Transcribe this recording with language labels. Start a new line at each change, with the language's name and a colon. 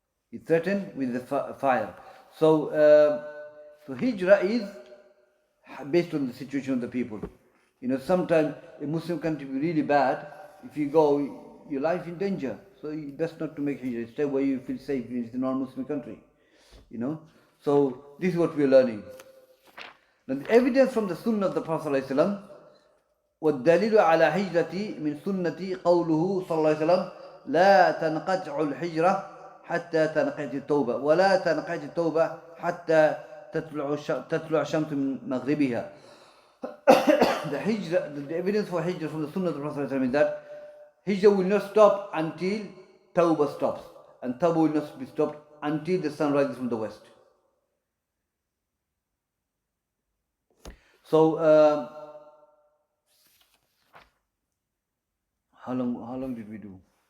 English: He threatened with the fire. So hijrah is based on the situation of the people. You know, sometimes a Muslim country is really bad. If you go, your life in danger. So it's best not to make hijrah. Stay where you feel safe. It's a non-Muslim country. You know. So this is what we are learning. Now the evidence from the Sunnah of the Prophet ﷺ,
Arabic: والدليل على هجرتي من سنتي قوله صلى الله عليه وسلم لا تنقطع الهجرة حتى تنقطع التوبة ولا تنقطع التوبة حتى تطلع الشمس من مغربها.
English: The evidence for hijrah from the Sunnah of the Prophet ﷺ is that hijrah will not stop until tawbah stops, and tawbah will not be stopped until the sun rises from the west. So how long did we do?